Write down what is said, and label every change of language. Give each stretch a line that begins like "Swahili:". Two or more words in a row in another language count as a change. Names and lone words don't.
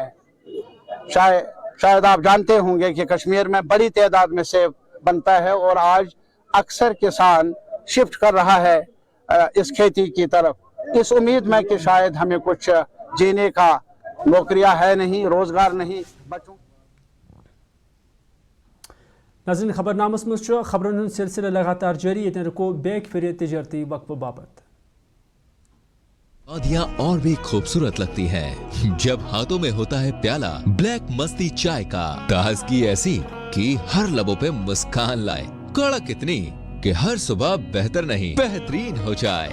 Hindi: शायद आप जानते होंगे कि कश्मीर में बड़ी तादाद में सेब बनता है और आज अक्सर किसान शिफ्ट कर रहा है इस खेती की तरफ, इस उम्मीद में कि शायद हमें कुछ जीने का नौकरियां है नहीं, रोजगार नहीं। बच्चों
Kashmiri: नाज़रीन खबरनामस मज खबरन सिलसिला लगातार जारी, ये रुको बैक फिर तिजारती वक्फ बाबत।
Hindi: शादियां और भी खूबसूरत लगती हैं जब हाथों में होता है प्याला ब्लैक मस्ती चाय का। ताजगी ऐसी कि हर लबों पे मुस्कान लाए, कड़क इतनी कि हर सुबह बेहतर नहीं बेहतरीन हो जाए।